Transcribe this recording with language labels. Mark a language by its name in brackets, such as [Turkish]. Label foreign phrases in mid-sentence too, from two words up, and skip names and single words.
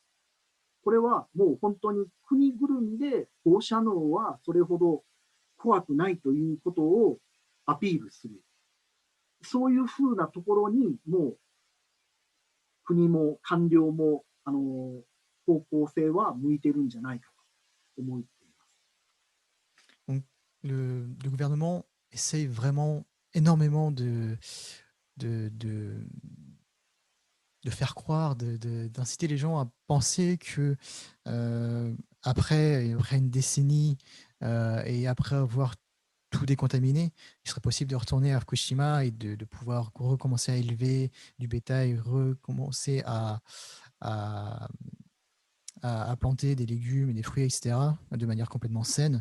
[Japanese] これはもう本当に国ぐるみで放射能はそれほど怖くないということをアピールする。そういうふうなところにもう国も官僚も方向性は向いてるんじゃないかと思っています。 [French] Donc, le gouvernement essaye vraiment énormément de faire croire, d'inciter les gens à penser que après une décennie et après avoir tout décontaminé, il serait possible de retourner à Fukushima et de pouvoir recommencer à élever du bétail, recommencer à planter des légumes et des fruits, etc., de manière complètement saine.